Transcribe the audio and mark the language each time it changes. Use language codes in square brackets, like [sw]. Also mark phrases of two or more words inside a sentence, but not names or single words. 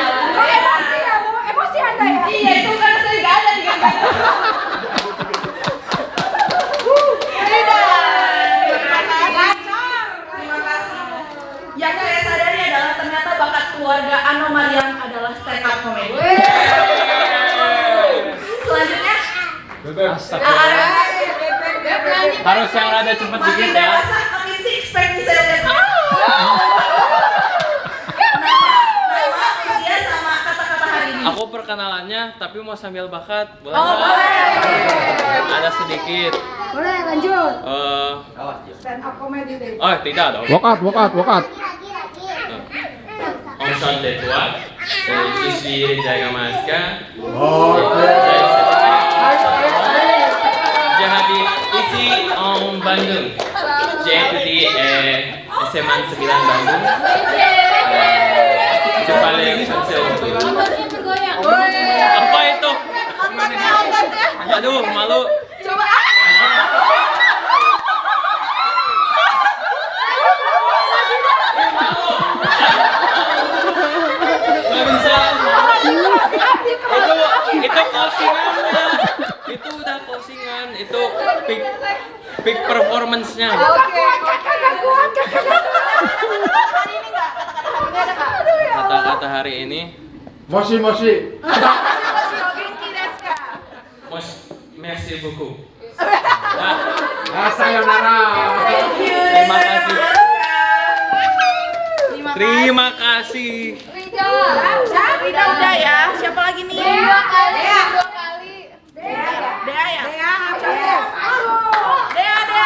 [id] Kok emosi ya Bu? Emosi Anda ya? Iya, itu kan saya nggak ada di Rida. Terima kasih. Yang saya sadari adalah ternyata bakat keluarga Anomalian adalah [en] stand up comedy. [id] Selanjutnya, Harus yang rada cepet makin dikit ya. dewasa, makin [en] six pack [id] nih saya lihat. Nama, usia sama kata-kata hari ini. Aku perkenalannya tapi mau sambil bakat. Boleh? Oh, nggak? boleh. Ada sedikit. Boleh lanjut. [en] Stand up comedy deh. [id] Oh tidak dong. Walkout. Om Santai Tua. [fr] Je suis Reza Gamaska. J'ai habité ici en Bandung. J'ai étudié SMA 9 Bandung. Je parlais français. [id] Apa itu? Aduh, malu. Coba. Nggak bisa. Itu closingannya. Itu udah closingan. Itu [en] peak performance- [id] nya. Oke. Kata-kata hari ini. Moshi. [fr] Merci beaucoup. [id] Sayonara. Terima kasih. Terima kasih. Rida udah ya. Siapa lagi nih? Dua kali. Dea ya? Dea.